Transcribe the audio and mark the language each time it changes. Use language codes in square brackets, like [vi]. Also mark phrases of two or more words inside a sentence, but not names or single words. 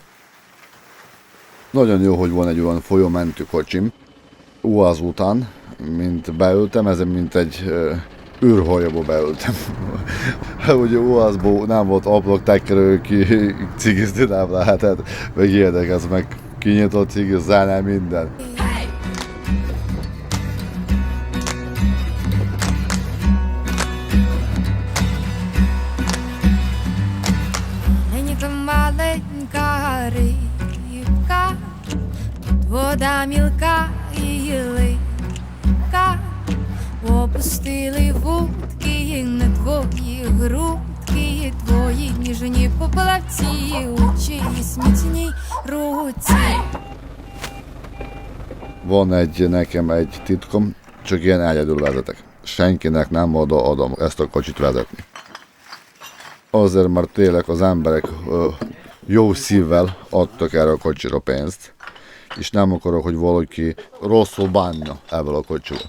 [hu] Nagyon jó, hogy van egy olyan folyómentő kocsim. UAZ után, mint beültem, ezen mint egy űrhajóba beültem. Ugye UAZ-ból nem volt ablaktekkerő, ki cigizni nem lehetett, meg ilyenek, ez meg kinyitott cigiz, zárnál minden. [uk] Вода мілка і липка, опустили вудки на твої грудки, твої ніжні поплавці у чиїсь міцній руці. [hu] Van nekem egy titkom, csak ilyen egyedül vezetek. Senkinek nem adom ezt a kocsit vezetni. Azért, mert tényleg az emberek jó szívvel adtak erre a kocsira pénzt, és nem akarok, hogy valaki rosszul bánja ebből a kocsival.